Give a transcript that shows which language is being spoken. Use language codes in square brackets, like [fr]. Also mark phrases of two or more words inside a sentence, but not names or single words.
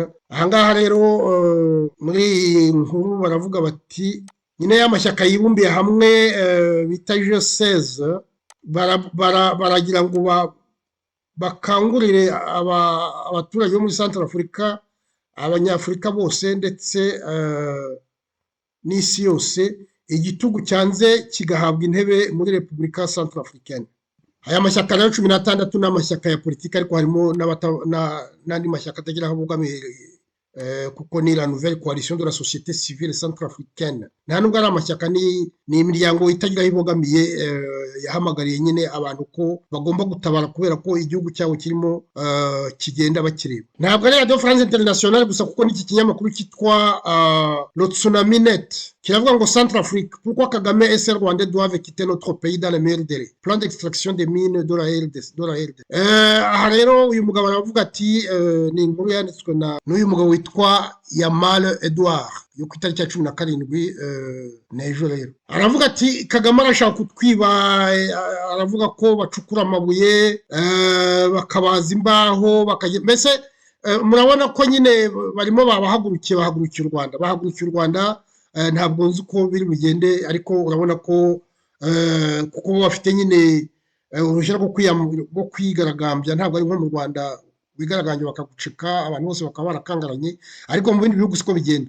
[rw] Ahangaha rero muri nkuru baravuga bati nyine y'amashyaka yibumbiye hamwe bita G16 baragira ngo bakangurire abaturage bo muri Centrafrica, abanyafurika bose ndetse n'isi yose igitugu cyanze kigahabwa intebe muri Republika Centrafricaine. Aya mashyaka rero 16 n'amashyaka ya politiki ariko harimo n'andi mashyaka atagira aho bugamiye kuko ni [fr] la nouvelle coalition de la société civile centrafricaine. [rw] Nta nubwo ari amashyaka ni imiryango itagira aho ibogamiye yahamagariye nyine abantu ko bagomba gutabara kubera ko igihugu cyabo kirimo kigenda bakireba. Ntabwo ari Radio France Internationale gusa kuko n'iki kinyamakuru cyitwa le Tsunami Net kiravuga ngo [fr] Centrafrique, pourquoi Kagame et ses Rwandais doivent quitter notre pays dans les meilleurs délais, plan d'extraction des mines de la RDC. [rw] Aha rero uyu mugabo aravuga ati ni inkuru yanditswe n'uyu mugabo witwa Yamal Edouard yo ku itariki ya 17 n'ejo rero. Aravuga ati Kagame arashaka kutwiba, aravuga ko bacukura amabuye bakabaza imbaho mbese murabona ko nyine barimo bahagurukiye u Rwanda ntabwo nzi uko biri bugende ariko urabona ko kuko bafite nyine uruhushya rwo kwigaragambya, ntabwo ari nko mu Rwanda bigaragambye bakagucika abantu bose bakaba barakangaranye, ariko mu bindi bihugu siko bigenda.